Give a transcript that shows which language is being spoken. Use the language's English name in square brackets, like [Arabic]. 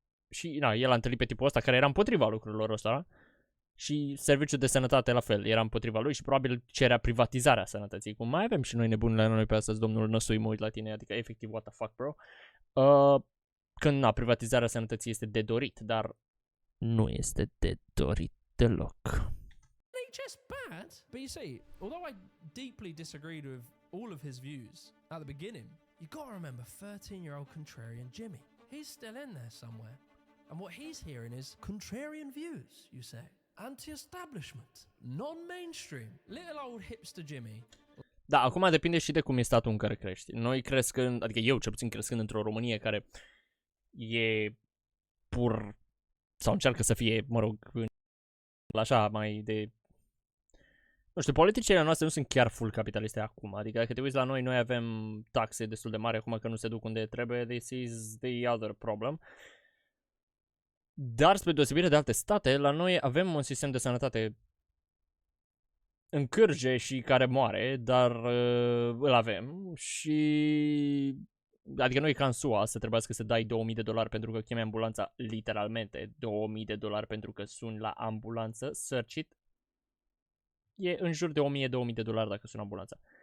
[Romanian] Și el a întâlnit pe tipul ăsta care era împotriva lucrurilor ăsta și serviciul de sănătate la fel, era împotriva lui și probabil cerea privatizarea sănătății. Cum mai avem și noi nebunile la noi pe astăzi, domnul Năsui, mă uit la tine, adică efectiv, [English] what the fuck, bro? [Romanian] Când, privatizarea sănătății este de dorit, dar nu este de dorit deloc. [English] NHS bad? But you see, although I deeply disagreed with all of his views at the beginning, you gotta remember 13-year-old contrarian Jimmy. He's still in there somewhere. And what he's hearing is contrarian views, you say. Anti-establishment, non-mainstream. Little old hipster Jimmy. [Romanian] Da, acum depinde și de cum e statul în care crești. Noi crescând, adică eu cel puțin crescând într-o Românie care e pur, sau încearcă să fie, mă rog, așa mai de, nu știu, politicile noastre nu sunt chiar full capitaliste acum. Adică dacă te uiți la noi avem taxe destul de mari acum că nu se duc unde trebuie. [English] This is the other problem. [Romanian] Dar spre deosebire de alte state, la noi avem un sistem de sănătate în cârje și care moare, dar îl avem și, adică nu e ca în SUA să trebuiască să dai $2000 pentru că chemi ambulanța, literalmente $2000 pentru că suni la ambulanță, search-it, e în jur de $1000 dacă suni ambulanța.